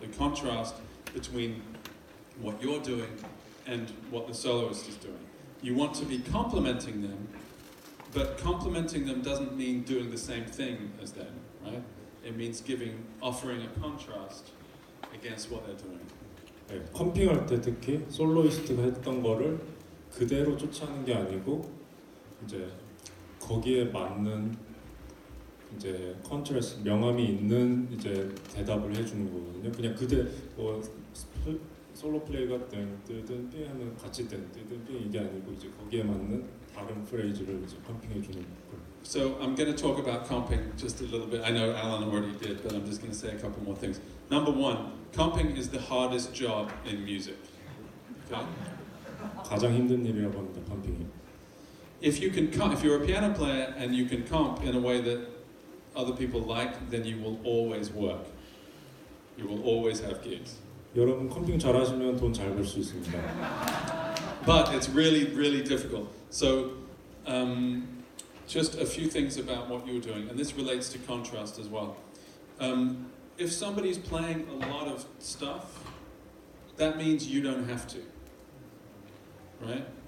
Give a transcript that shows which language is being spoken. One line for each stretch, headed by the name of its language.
English: The contrast between what you're doing and what the soloist is doing. You want to be complementing them, but complementing them doesn't mean doing the same thing as them, right? It means offering a contrast against what they're doing.
Korean: 네, 컴핑할 때 특히 솔로이스트가 했던 거를 그대로 쫓아하는 게 아니고 이제 거기에 맞는 이제 컨트라스트 명암이 있는 이제 대답을 해주는 거거든요. 그냥 그대 솔로 플레이가 땡뜨든 하면 같이 땡뜨든 이게 아니고 이제 거기에 맞는 다른 프레이즈를 이제 컴핑해 주는 거예요.
English: So I'm going to talk about comping just a little bit. I know Alan already did, but I'm just going to say a couple more things. Number one, comping is the hardest job in music. Okay?
Korean: 가장 힘든 일이라고 합니다. 컴핑이.
English: If you're a piano player and you can comp in a way that other people like, then you will always work. You will always have gigs.
Korean: 여러분 컴핑 잘하시면 돈 잘 벌 수 있습니다.
English: But it's really, really difficult. So, just a few things about what you're doing, and this relates to contrast as well. If somebody's playing a lot of stuff, that means you don't have to, right?